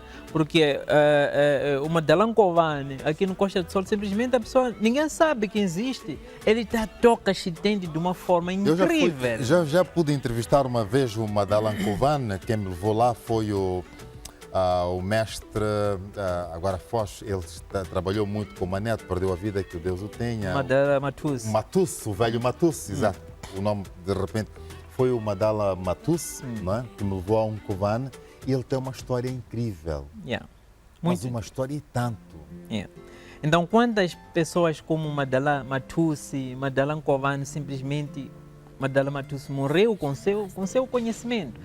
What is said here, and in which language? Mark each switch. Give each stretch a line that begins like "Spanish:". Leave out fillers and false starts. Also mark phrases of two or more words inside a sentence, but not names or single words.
Portuguese: Porque o Madalan Kovane, aqui no Costa do Sol, simplesmente a pessoa, ninguém sabe que existe. Ele toca chitende de uma forma incrível. Já pude entrevistar uma vez o Madalan Kovane. Quem me levou lá foi o mestre, agora foge, ele trabalhou muito com o Maneto, perdeu a vida, que o Deus o tenha. Madala Matusse. Matusse, o velho Matusse, exato. O nome, de repente, foi o Madala Matusse, não é? Que me levou a um Kovane, e ele tem uma história incrível. Mas uma história e tanto. Então, quantas pessoas como Madala Matusse, Madalan Kovane, simplesmente Madala Matusse morreu com seu conhecimento.